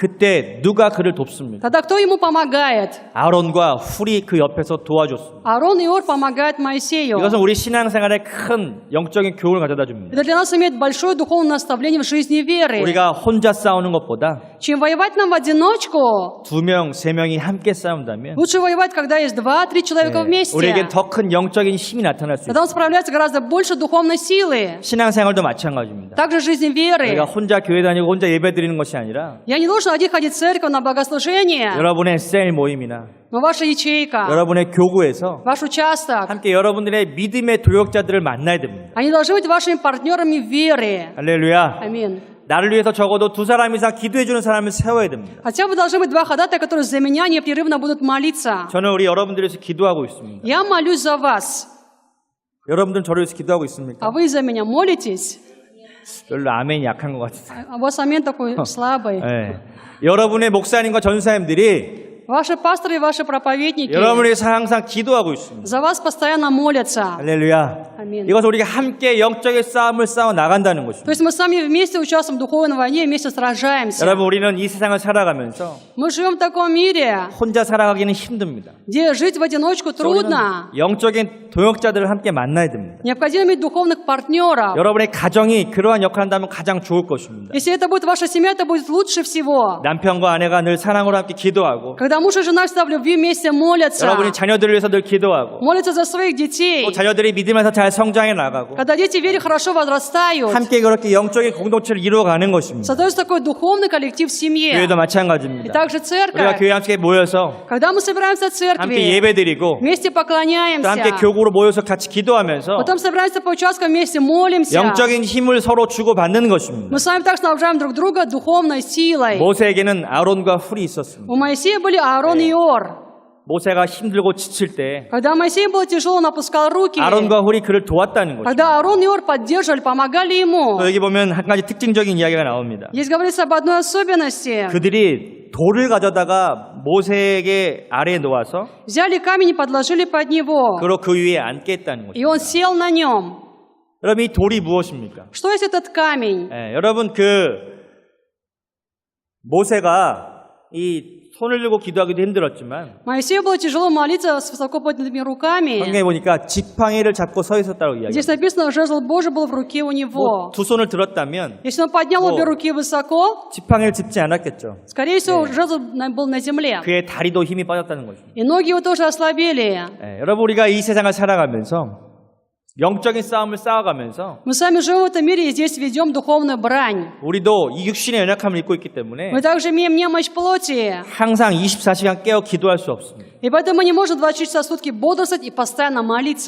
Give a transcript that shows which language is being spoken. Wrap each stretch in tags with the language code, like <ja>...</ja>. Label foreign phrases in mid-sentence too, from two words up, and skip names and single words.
<ko>그때 누가 그를 돕습니까?</ko> <ru>Тогда кто ему помогает?</ru> <ko>아론과 훌이 그 옆에서 도와줬습니다.</ko> <ru>Аарон и Ор помогают Моисею.</ru> <ko>이것은 우리 신앙생활에 큰 영적인 교훈을 가져다 줍니다.</ko> <ru>Это для нас имеет большое духовное наставление в жизни веры.</ru> <ko>우리가 혼자 싸우는 것보다</ko> <ru>Чем воевать нам в одиночку,</ru> <ko>2명, 3명이 함께 싸운다면</ko> <ru>лучше воевать, когда есть 2-3 человека вместе.</ru> <ko>우리에게 더 큰 영적인 힘이 나타날 수</ko> <ru>Тогда</ru> <ko>있습니다.</ko> <ru>он справляется гораздо больше духовной силы.</ru> <ko>신앙생활도 마찬가지입니다.</ko> <ru>Также жизнь веры.</ru> <ko>우리가 혼자 교회 다니고 혼자 예배 드리는 것이 아니라</ko> <ru>Я не должен один ходить в церковь на богослужение,</ru> <ko>여러분의 셀 모임이나</ko> <ru>но ваша ячейка,</ru> <ko>여러분의 교구에서</ko> <ru>ваш участок,</ru> <ko>함께 여러분들의 믿음의 도역자들을 만나야 됩니다.</ko> <ru>они должны быть вашими партнерами в вере.</ru> <ko>할렐루야.</ko> <ru>Аминь.</ru> <ko>나를 위해서 적어도 2사람 이상 기도해주는 사람을 세워야 됩니다.</ko> <ru>Хотя бы должны быть 2 ходатая, которые за меня непрерывно будут молиться.</ru> <ko>저는 우리 여러분들을 위해서 기도하고 있습니다.</ko> <ru>Я молюсь за вас,</ru> <ko>여러분들은 저를 위해서 기도하고 있습니까?</ko> <ru>а вы за меня молитесь?</ru> <ko>별로 아멘이 약한 것 같아요.</ko> <ru>А у вас амин такой слабый.</ru> <ko>네. 여러분의 목사님과 전사님들이</ko> <ru>Ваши пасторы и ваши проповедники</ru> <ko>여러분을 위해서 항상 기도하고 있습니다.</ko> <ru>за вас постоянно молятся.</ru> <ko>할렐루야. 아멘. 이것은 우리가 함께 영적인 싸움을 싸워 나간다는</ko> <ru>То</ru> <ko>것입니다.</ko> <ru>есть мы сами вместе участвуем в духовной войне, вместе сражаемся.</ru> <ko>여러분 우리는 이 세상을 살아가면서</ko> <ru>Мы живем в таком мире,</ru> <ko>혼자 살아가기는 힘듭니다.</ko> <ru>где жить в одиночку трудно.</ru> <ko>영적인 동역자들을 함께 만나야 됩니다.</ko> <ru>Необходимо иметь духовных партнеров.</ru> <ko>여러분의 가정이 그러한 역할을 한다면 가장 좋을 것입니다.</ko> <ru>Если это будет ваша семья, это будет лучше всего.</ru> <ko>남편과 아내가 늘 사랑으로 함께 기도하고</ko> <ru>Когда Когда муж и жена всегда в любви вместе молятся,</ru> <ko>여러분이 자녀들을 위해서 늘 기도하고</ko> <ru>молятся за своих детей,</ru> <ko>또 자녀들이 믿음에서 잘 성장해 나가고</ko> <ru>когда дети в вере хорошо возрастают,</ru> <ko>함께 그렇게 영적인 공동체를 이루어가는 것입니다.</ko> <ru>создается такой духовный коллектив в семье.</ru> <ko>교회도</ko> <ru>И</ru> <ko>마찬가지입니다.</ko> <ru>также</ru> <ko>우리가</ko> <ru>церковь.</ru> <ko>교회 함께 모여서</ko> <ru>Когда мы собираемся в</ru> <ko>함께</ko> <ru>церкви,</ru> <ko>예배드리고</ko> <ru>вместе</ru> <ko>또 함께</ko> <ru>поклоняемся,</ru> <ko>교구로 모여서 같이 기도하면서</ko> <ru>потом собираемся по участкам вместе молимся,</ru> <ko>영적인 힘을 서로 주고받는 것입니다.</ko> <ru>мы с вами так снабжаем друг друга духовной силой.</ru> <ko>모세에게는 아론과 훌이 있었습니다.</ko> <ru>У Моисея были Аарон и Иор.</ru> <ko>모세가 힘들고 지칠 때</ko> <ru>Когда Моисею было тяжело, он опускал руки.</ru> <ko>아론과 훌이 그를 도왔다는 것입니다.</ko> <ru>Когда Аарон и Иор поддерживали, помогали ему.</ru> <ko>또 여기 보면 한 가지 특징적인 이야기가 나옵니다.</ko> <ru>Здесь говорится об одной особенности.</ru> <ko>그들이 돌을 가져다가 모세에게 아래에 놓아서</ko> <ru>Взяли камень и подложили под него.</ru> <ko>그로 그 위에 앉게 했다는</ko> <ru>И он</ru> <ko>것입니다.</ko> <ru>сел на нем.</ru> <ko>여러분 이 돌이 무엇입니까?</ko> <ru>Что есть этот камень?</ru> <ko>여러분 모세가 이 손을 들고 기도하기도 힘들었지만</ko> <ru>Моисею было тяжело молиться с высоко поднятыми руками.</ru> <ko>성경에 보니까 지팡이를 잡고 서 있었다고</ko> <ru>Здесь</ru> <ko>이야기합니다.</ko> <ru>написано, жезл Божий был в руке у него.</ru> <ko>두 손을 들었다면</ko> <ru>Если он поднял обе руки высоко,</ru> <ko>지팡이를 짚지 않았겠죠.</ko> <ru>скорее всего, жезл был на земле.</ru> <ko>그의 다리도 힘이 빠졌다는 거죠.</ko> <ru>И ноги его тоже ослабели.</ru> <ko>여러분 우리가 이 세상을 살아가면서 영적인 싸움을 싸워가면서</ko> <ru>Мы сами живем в этом мире и здесь ведем духовную брань.</ru> <ko>우리도 이 육신의 연약함을 입고 있기 때문에</ko> <ru>Мы также имеем немощь плоти.</ru> <ko>항상 24시간 깨어 기도할 수 없습니다.</ko> <ru>И поэтому мы не можем 24 часа в сутки бодрствовать и постоянно молиться.</ru>